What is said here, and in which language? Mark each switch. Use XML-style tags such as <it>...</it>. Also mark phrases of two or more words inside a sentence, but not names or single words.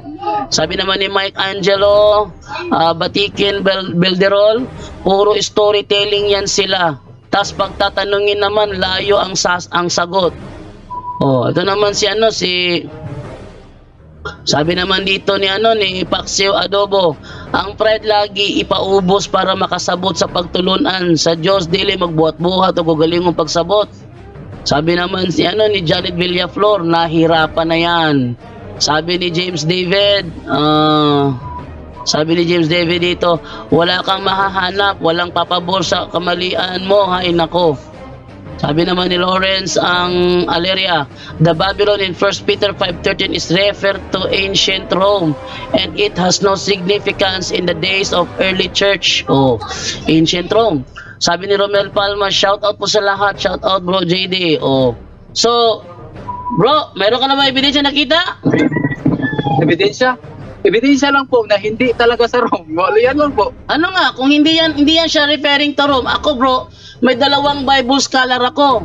<tl>Sabi naman ni Mike Angelo Batikin Belderol, puro storytelling yan sila. Tas pagtatanungin naman, layo ang sagot. Ito naman sabi naman dito ni Paxio Adobo,</tl> <ceb>ang pride lagi ipaubos para makasabot sa pagtulunan sa Diyos, dili magbuhat-buhat o gagalingong pagsabot.</ceb> <tl>Sabi naman ni Janet Villaflor, nahirapan na yan. Sabi ni James David dito, wala kang mahahanap, walang papabor sa kamalian mo, hay nako. Sabi naman ni Lawrence ang Aleria,</tl> <en>the Babylon in 1 Peter 5:13 is referred to ancient Rome and it has no significance in the days of early church. Ancient Rome.</en> <tl>Sabi ni Romel Palma,</tl> <en>shout out</en> <tl>po sa lahat.</tl> <en>Shout out bro JD.</en> <tl>So, bro, meron ka na ba ebidensya nakita? Ebidensya? Ebidensya lang po na hindi talaga sa Rome. Yan lang po. Kung hindi yan siya</tl> <en>referring to Rome.</en> <tl>Ako bro, may dalawang</tl> <en>Bible scholar</en> <tl>ako.</tl>